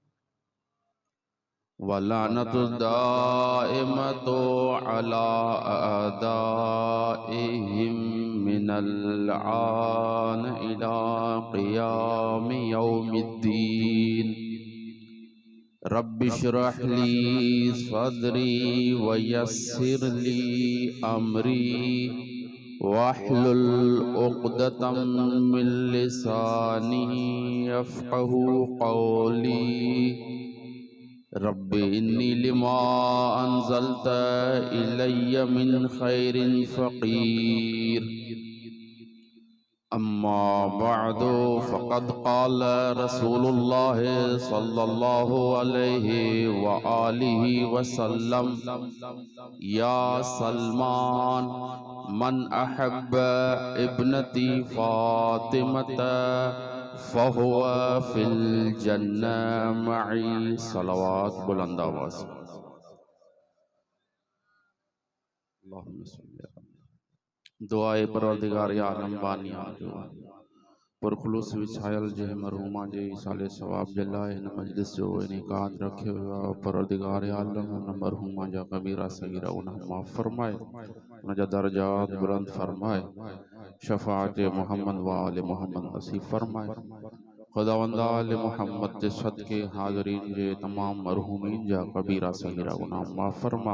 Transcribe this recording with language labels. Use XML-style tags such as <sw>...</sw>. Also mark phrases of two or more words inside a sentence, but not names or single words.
<ar>واللعنة الدائمة على أعدائهم من الآن إلى قيام يوم الدين. رب اشرح لي صدري ويسر لي أمري واحلل عقدة من لساني يفقهوا قولي. رب إني لما أنزلت إلي من خير فقير. أما بعد فقد قال رسول الله صلى الله عليه وآله وسلم يا سلمان من أحب ابنتي فاطمة فهو في الجنة معي.</ar> <sd>सलवात बुलंद आवाज़। दुआए परवरदिगार आलम बानी आजो पुरखलूस विछायल जे मरहुमा जे साले सवाब जला इन मजलिस जो इनेकाद रखे हुआ परवरदिगार आलम उन मरहुमा जा कबीरा सगीरा उन्हें माफ़ फरमाए, उन जा दर्जात बुलंद फरमाए, शफाअत मोहम्मद व आले मोहम्मद नसीब फरमाए। खुदावंद आले मोहम्मद के सदके हाज़रीन जे तमाम मरहुमीन जा कबीरा सगीरा गुनाह माफ़ फरमा।</sd>